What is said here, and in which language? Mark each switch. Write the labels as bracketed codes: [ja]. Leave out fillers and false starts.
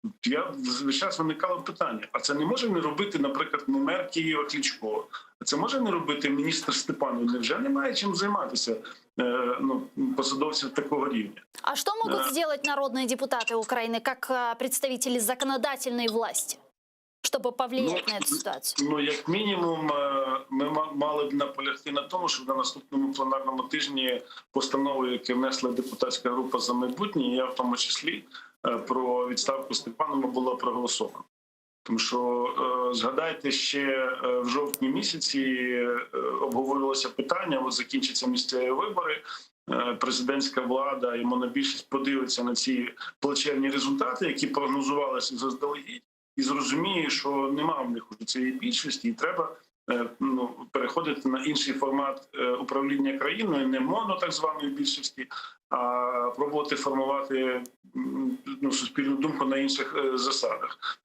[uk] Я зараз виникало питання, а це не може не робити, наприклад, мер Києва Кличко? А це може не робити міністр Степанов? Невже немає чим займатися посадовців такого рівня? [ru] А что могут сделать народные депутаты Украины как представители законодательной власти, чтобы повлиять на эту ситуацию? [uk] Як мінімум, ми мали б наполягти на тому, щоб на наступному пленарному тижні постанову, яку внесла депутатська група «За майбутнє», я в тому числі, про відставку Степанова було проголосовано. Тому що, згадайте, ще в жовтні місяці обговорювалося питання, от закінчаться місцеві вибори, президентська влада і монобільшість подивиться на ці плачевні результати, які прогнозувалися заздалегідь, і зрозуміє, що нема в них уже цієї більшості, і треба переходити на інший формат управління країною, не моно так званої більшості, а пробувати формувати суспільну думку на інших засадах.